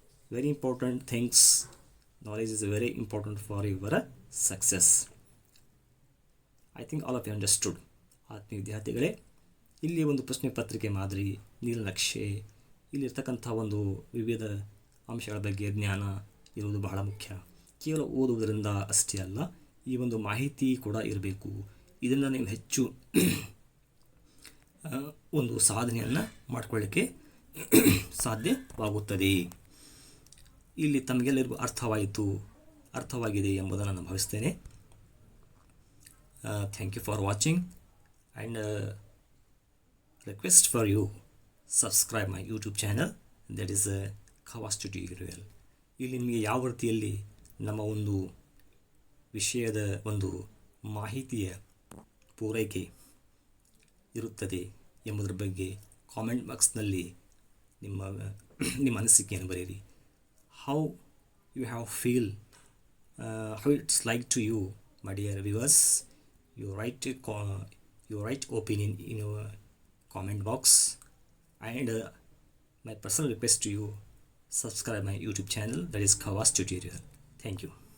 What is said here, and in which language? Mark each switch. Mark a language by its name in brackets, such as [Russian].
[English] Very important things. Knowledge is very important for your success. I think all of you understood. [Kannada] ಆತ್ಮೀಯ ವಿದ್ಯಾರ್ಥಿಗಳೇ, ಇಲ್ಲಿ ಒಂದು ಪ್ರಶ್ನೆ ಪತ್ರಿಕೆ ಮಾದರಿ, ನೀಲನಕ್ಷೆ, ಇಲ್ಲಿರ್ತಕ್ಕಂಥ ಒಂದು ವಿವಿಧ ಅಂಶಗಳ ಬಗ್ಗೆ ಜ್ಞಾನ ಇರುವುದು ಬಹಳ ಮುಖ್ಯ. ಕೇವಲ ಓದುವುದರಿಂದ ಅಷ್ಟೇ ಅಲ್ಲ, ಈ ಒಂದು ಮಾಹಿತಿ ಕೂಡ ಇರಬೇಕು. ಇದನ್ನು ನೀವು ಹೆಚ್ಚು ಒಂದು ಸಾಧನೆಯನ್ನು ಮಾಡಿಕೊಳ್ಳಿಕ್ಕೆ ಸಾಧ್ಯವಾಗುತ್ತದೆ. ಇಲ್ಲಿ ತಮಗೆಲ್ಲರಿಗೂ ಅರ್ಥವಾಗಿದೆ ಎಂಬುದನ್ನು ನಾನು ಭಾವಿಸ್ತೇನೆ. [English] Thank you for watching and request for you subscribe my YouTube channel, that is Khawas Tutorial. [Kannada] ಇಲ್ಲಿ ನಿಮಗೆ ಯಾವ ರೀತಿಯಲ್ಲಿ ನಮ್ಮ ಒಂದು ವಿಷಯದ ಒಂದು ಮಾಹಿತಿಯ ಪೂರೈಕೆ ಇರುತ್ತದೆ ಎಂಬುದರ ಬಗ್ಗೆ ಕಾಮೆಂಟ್ ಬಾಕ್ಸ್ನಲ್ಲಿ ನಿಮ್ಮ ಅನಿಸಿಕೆಯನ್ನು ಬರೆಯಿರಿ. [English] How you have feel, how it's like to you, my dear viewers. You write opinion in your comment box, and my personal request to you, subscribe my YouTube channel, that is Khawas Tutorial. Thank you.